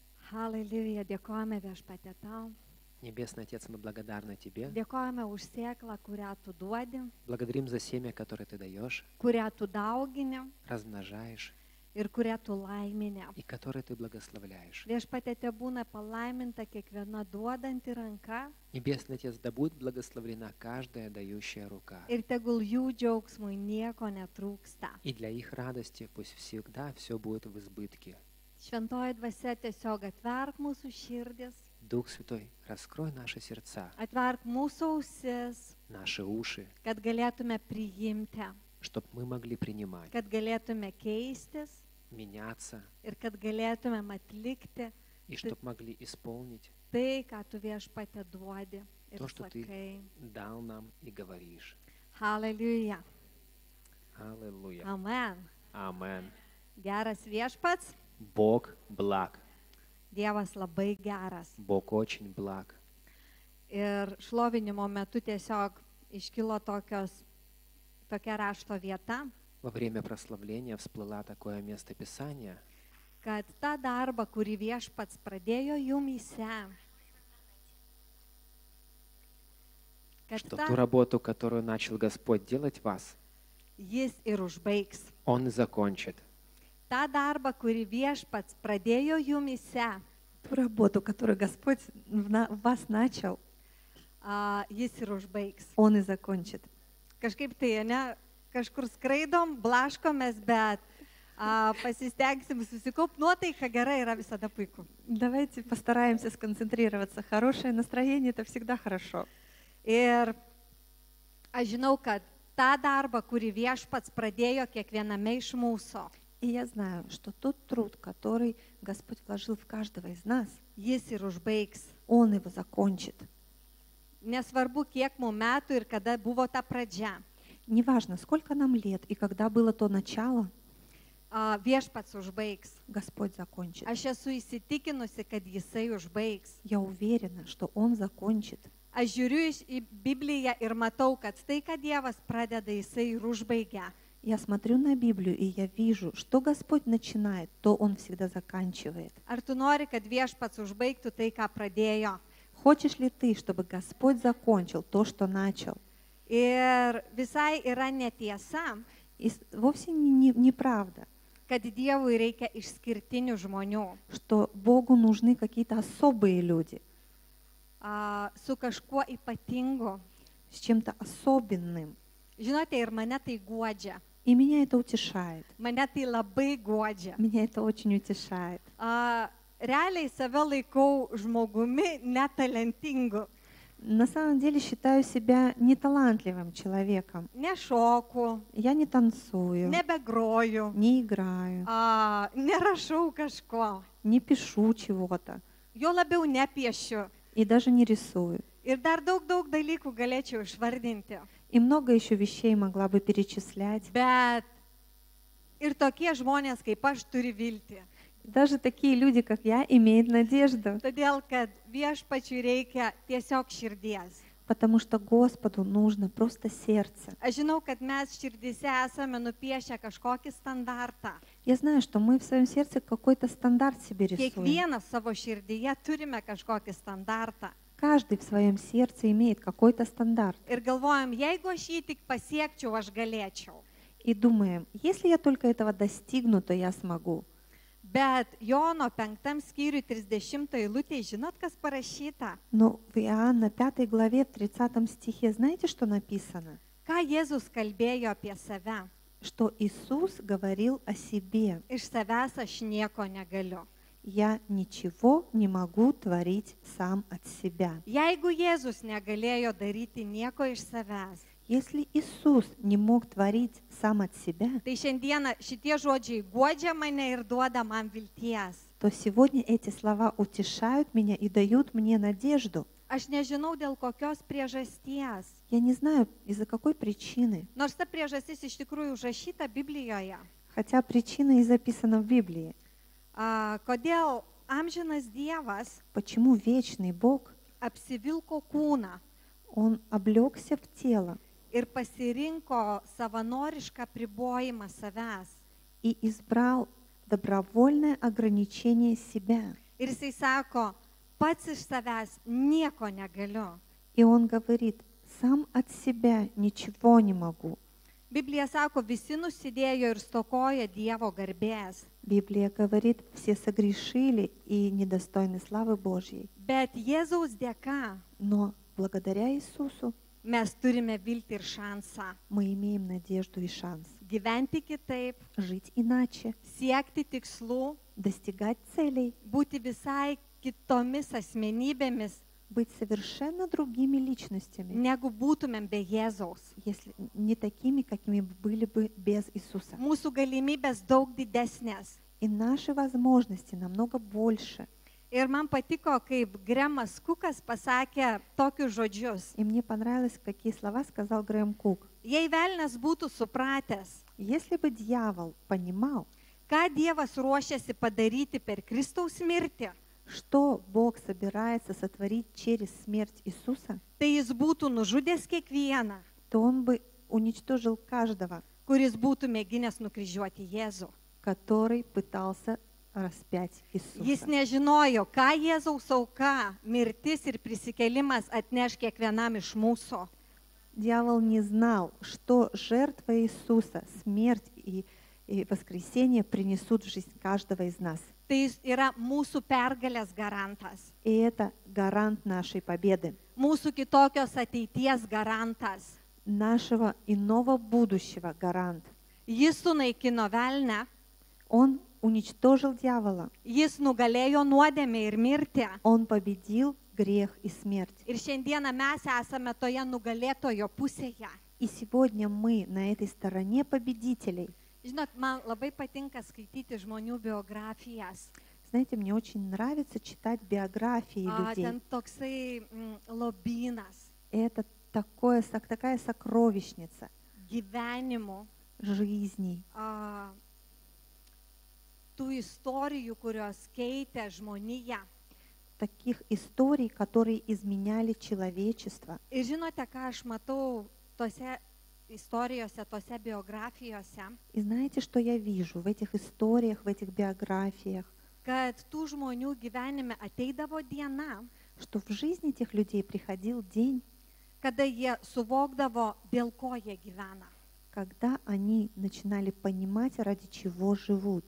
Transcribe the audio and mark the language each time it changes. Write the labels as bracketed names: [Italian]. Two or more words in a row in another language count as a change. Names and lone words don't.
[Lithuanian] Halleluja, dėkojame viešpatie tau. [Russian] Nебесный Отец, мы благодарны Тебе. [Lithuanian] Dėkojame už sėklą, kurią tu duodi, [Russian] Благодарим за семя, которое Ты даешь, [Lithuanian] kurią tu daugini [Russian] размножаешь [Lithuanian] ir kurią tu laimini. [Russian] и которое Ты благословляешь. [Lithuanian] Viešpatie te būna palaiminta kiekviena duodanti ranka [Russian] Небесный Отец, да будет благословлена каждая дающая рука. [Lithuanian] ir tegul jų džiaugsmui nieko netrūksta. [Russian] И для их радости пусть всегда все будет в избытке. [Lithuanian] Šventoji dvasia tiesiog atverk mūsų širdis, [Russian] Дух Святой, раскрой наши сердца, [Lithuanian] atverk mūsų ausis, [Russian] наши уши, [Lithuanian] kad galėtume priimti, [Russian] чтобы мы могли принимать, [Lithuanian] kad galėtume keistis [Russian] меняться, [Lithuanian] ir kad galėtume atlikti [Russian] и чтобы могли исполнить [Lithuanian] tai, ką tu viešpatie duodi ir [Russian] то, что Ты [Lithuanian] sakai. [Russian] дал нам и говоришь. [Lithuanian] Halleluja. [Russian] Аллилуйя. [Lithuanian] Amen. [Russian] Амен. [Lithuanian] Geras viešpats, [Russian] Бог благ. [Lithuanian] Dievas labai geras. [Russian] Бог очень благ. [Lithuanian] Ir šlovinimo metu tiesiog iškilo tokia rašto vieta, [Russian] Во время прославления всплыла такое место Писания, [Lithuanian] kad tą darbą, kurį viešpats pradėjo jumyse, kad [Russian] что [Lithuanian] tą [Russian] ту работу, которую начал Господь делать в вас, [Lithuanian] jis ir užbaigs. [Russian] Он и закончит. [Lithuanian] Tą darbą, kurį viešpats pradėjo jumyse, [Russian] Ту работу, которую Господь в вас начал, [Lithuanian] jis ir užbaigs. [Russian] Он и закончит. [Lithuanian] Kažkaip tai, ne, kažkur skraidom, blaškomės, bet pasistengsim susikaupti, nuotaika gera yra visada puiku. [Russian] Давайте постараемся сконцентрироваться. Хорошее настроение — это всегда хорошо. [Lithuanian] Ir aš žinau, kad tą darbą, kurį viešpats pradėjo kiekviename iš mūsų, [Russian] И я знаю, что тот труд, который Господь вложил в каждого из нас, [Lithuanian] jis ir užbaigs. [Russian] Он его закончит. [Lithuanian] Nesvarbu, kiek mums metų ir kada buvo ta pradžia. [Russian] Неважно, сколько нам лет и когда было то начало, [Lithuanian] Viešpats užbaigs. [Russian] Господь закончит. [Lithuanian] Aš esu įsitikinusi, kad jisai užbaigs. [Russian] Я уверена, что Он закончит. [Lithuanian] Aš žiūriu į Bibliją ir matau, kad tai, ką Dievas pradeda, jisai ir užbaigia. [Russian] Я смотрю на Библию, и я вижу, что Господь начинает, то Он всегда заканчивает. [Lithuanian] Ar tu nori, kad viešpats užbaigtų tai, ką pradėjo? [Russian] Хочешь ли ты, чтобы Господь закончил то, что начал? [Lithuanian] Ir visai yra netiesa, [Russian] И вовсе неправда, [Lithuanian] kad Dievui reikia išskirtinių žmonių, [Russian] что Богу нужны какие-то особые люди, [Lithuanian] su kažkuo ypatingu. [Russian] с чем-то особенным. [Lithuanian] Žinote, ir mane tai guodžia. [Russian] И меня это утешает. [Lithuanian] Mane tai labai guodžia. [Russian] Меня это очень утешает. [Lithuanian] Realiai save laikau žmogumi netalentingu. [Russian] На самом деле считаю себя неталантливым человеком. [Lithuanian] Nešoku, [Russian] Я не танцую, [Lithuanian] nebegroju, [Russian] не играю, [Lithuanian] nerašau kažko, [Russian] не пишу чего-то [Lithuanian] jo labiau nepiešiu. [Russian] и даже не рисую. [Lithuanian] Ir dar daug dalykų galėčiau išvardinti. [Russian] И много еще вещей могла бы перечислять. [Lithuanian] Bet ir tokie žmonės kaip aš turi viltį. [Russian] Даже такие люди, как я, имеют надежду, [Lithuanian] Todėl, kad viešpačiui reikia tiesiog širdies. [Russian] потому что Господу нужно просто сердце. [Lithuanian] Aš žinau, kad mes širdise esame nupiešę kažkokį standartą. [Russian] Я знаю, что мы в своем сердце какой-то стандарт себе рисуем. [Lithuanian] Kiekvienas savo širdyje turime kažkokį standartą. [Russian] Каждый в своем сердце имеет какой-то стандарт. [Lithuanian] Ir galvojam, jeigu aš jį tik pasiekčiau, aš galėčiau. [Russian] И думаем, если я только этого достигну, то я смогу. [Lithuanian] Bet Jono 5 skyriui 30 eilutė, žinot, kas parašyta? [Russian] Но в Иоанна 5 главе, в 30 стихе, знаете, что написано? [Lithuanian] Ką Jėzus kalbėjo apie save? [Russian] Что Иисус говорил о себе. [Lithuanian] Iš savęs aš nieko negaliu. [Russian] Я ничего не могу творить сам от себя. [Lithuanian] Jeigu Jėzus negalėjo daryti nieko iš savęs, [Russian] Если Иисус не мог творить сам от себя, [Lithuanian] tai šiandieną šitie žodžiai guodžia mane ir duoda man vilties. [Russian] то сегодня эти слова утешают меня и дают мне надежду. [Lithuanian] Aš nežinau, dėl kokios priežasties. [Russian] Я не знаю, из-за какой причины, [Lithuanian] Nors ta priežastis iš tikrųjų užrašyta Biblijoje. [Russian] хотя причина и записана в Библии. [Lithuanian] Kodėl amžinas Dievas [Russian] Почему вечный Бог, [Lithuanian] apsivilko kūną [Russian] Он облегся в тело [Lithuanian] ir pasirinko savanorišką pribojimą savęs. [Russian] и избрал добровольное ограничение себя. [Lithuanian] Ir jisai sako, pats iš savęs nieko negaliu. [Russian] И он говорит, сам от себя ничего не могу. [Lithuanian] Biblija sako, visi nusidėjo ir stokoja Dievo garbės. [Russian] Библия говорит, все согрешили и недостойны славы Божьей. [Lithuanian] Bet Jėzaus dėka [Russian] Но благодаря Иисусу [Lithuanian] mes turime viltį ir šansą [Russian] мы имеем надежду и шанс [Lithuanian] gyventi kitaip, [Russian] жить иначе, [Lithuanian] siekti tikslų, [Russian] достигать целей, [Lithuanian] būti visai kitomis asmenybėmis, [Russian] быть совершенно другими личностями, [Lithuanian] negu būtumėm be Jėzaus. [Russian] если не такими, какими были бы без Иисуса. [Lithuanian] Mūsų galimybės daug didesnės. [Russian] И наши возможности намного больше. [Lithuanian] Ir man patiko, kaip Gremas Kukas pasakė tokius žodžius. [Russian] И мне понравилось, какие слова сказал Грэм Кук. [Lithuanian] Jei velnias būtų supratęs, [Russian] Если бы дьявол понимал, [Lithuanian] ką Dievas ruošiasi padaryti per Kristaus mirtį, [Russian] что Бог собирается сотворить через смерть Иисуса, [Lithuanian] tai jis būtų nužudęs kiekvieną, [Russian] то он бы уничтожил каждого, [Lithuanian] kuris būtų mėginęs nukryžiuoti Jėzų. [Russian] который пытался распять [Lithuanian] Jis [Russian] Иисуса. [Lithuanian] nežinojo, ką Jėzaus auka, mirtis ir prisikėlimas atneš kiekvienam iš mūsų. [Russian] Дьявол не знал, что жертва Иисуса, смерть и воскресение принесут в жизнь каждого из нас. [Lithuanian] Tai jis yra mūsų pergalės garantas, [Russian] И это гарант нашей победы, [Lithuanian] mūsų kitokios ateities garantas. [Russian] нашего иного будущего гарант. [Lithuanian] Jis sunaikino velnę, [Russian] Он уничтожил дьявола, [Lithuanian] jis nugalėjo nuodėmę ir mirtį. [Russian] он победил грех и смерть. [Lithuanian] Ir šiandieną mes esame toje nugalėtojo pusėje. [Russian] И сегодня мы на этой стороне победителей. [Lithuanian] Žinot, man labai patinka skaityti žmonių biografijas. [Russian] Знаете, мне очень нравится читать биографии людей. [Lithuanian] Ten toksai lobynas [Russian] Это такая сокровищница [Lithuanian] gyvenimų, [Russian] жизней, [Lithuanian] tų istorijų, kurios keitė žmoniją. [Russian] таких историй, которые изменяли человечество. [Lithuanian] Ir žinote, ką aš matau tose istorijose, tose biografijose, [Russian] И знаете, что я вижу в этих историях, в этих биографиях? [Lithuanian] kad tų žmonių gyvenime ateidavo diena, [Russian] Что в жизни этих людей приходил день, [Lithuanian] kada jie suvokdavo, dėl ko jie gyvena. [Russian] когда они начинали понимать, ради чего живут.